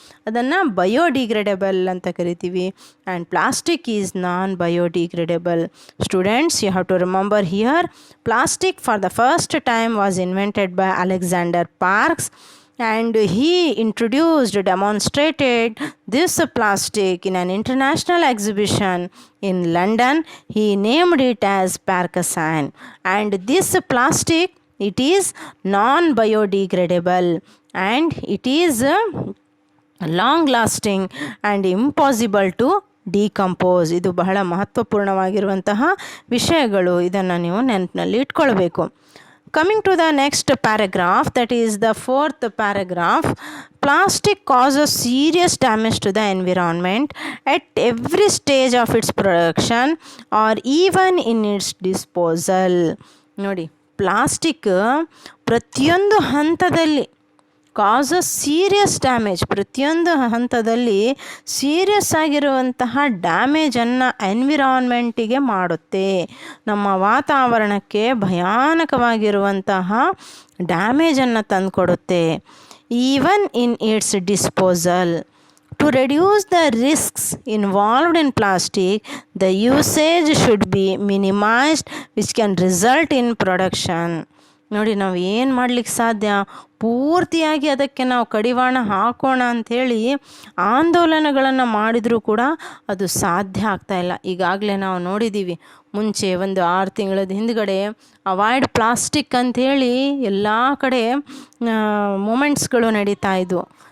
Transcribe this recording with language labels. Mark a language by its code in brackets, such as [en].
[kn] ಅದನ್ನು ಬಯೋಡಿಗ್ರೇಡೇಬಲ್ ಅಂತ ಕರಿತೀವಿ. [en] And plastic is non biodegradable. Students, you have to remember here, plastic for the first time was invented by Alexander Parkes, and he demonstrated this plastic in an international exhibition in London. He named it as Parkinson, and this plastic, it is non biodegradable and it is long lasting and impossible to decompose. [kn] ಇದು ಬಹಳ ಮಹತ್ವಪೂರ್ಣವಾಗಿರುವಂತಹ ವಿಷಯಗಳು, ಇದನ್ನು ನೀವು ನೆನಪಿನಲ್ಲಿ ಇಟ್ಕೊಳ್ಬೇಕು. [en] Coming to the next paragraph, that is the fourth paragraph, plastic causes serious damage to the environment at every stage of its production or even in its disposal. [kn] ನೋಡಿ, plastic ಪ್ರತಿಯೊಂದು ಹಂತದಲ್ಲಿ [en] causes serious damage, [kn] ಪ್ರತಿಯೊಂದು ಹಂತದಲ್ಲಿ serious ಆಗಿರುವಂತಹ ಡ್ಯಾಮೇಜನ್ನು ಎನ್ವಿರಾನ್ಮೆಂಟಿಗೆ ಮಾಡುತ್ತೆ. ನಮ್ಮ ವಾತಾವರಣಕ್ಕೆ ಭಯಾನಕವಾಗಿರುವಂತಹ ಡ್ಯಾಮೇಜನ್ನು ತಂದುಕೊಡುತ್ತೆ. [en] Even in its disposal. To reduce the risks involved in plastic, the usage should be minimized, which can result in production. [kn] ನೋಡಿ, ನಾವು ಏನು ಮಾಡಲಿಕ್ಕೆ ಸಾಧ್ಯ, ಪೂರ್ತಿಯಾಗಿ ಅದಕ್ಕೆ ನಾವು ಕಡಿವಾಣ ಹಾಕೋಣ ಅಂಥೇಳಿ ಆಂದೋಲನಗಳನ್ನು ಮಾಡಿದರೂ ಕೂಡ ಅದು ಸಾಧ್ಯ ಆಗ್ತಾಯಿಲ್ಲ. ಈಗಾಗಲೇ ನಾವು ನೋಡಿದ್ದೀವಿ, ಮುಂಚೆ ಒಂದು 6 ತಿಂಗಳದ ಹಿಂದುಗಡೆ [en] avoid plastic [kn] ಅಂಥೇಳಿ ಎಲ್ಲ ಕಡೆ ಮೂಮೆಂಟ್ಸ್ಗಳು ನಡೀತಾ ಇದ್ವು.